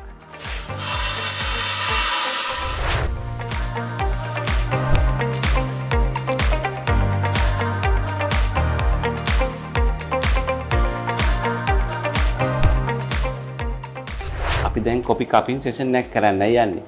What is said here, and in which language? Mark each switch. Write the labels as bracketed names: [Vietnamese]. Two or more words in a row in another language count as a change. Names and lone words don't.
[Sinhala] අපි දැන් [English] coffee cupping session [Sinhala] එකක් කරන්නයි යන්නේ.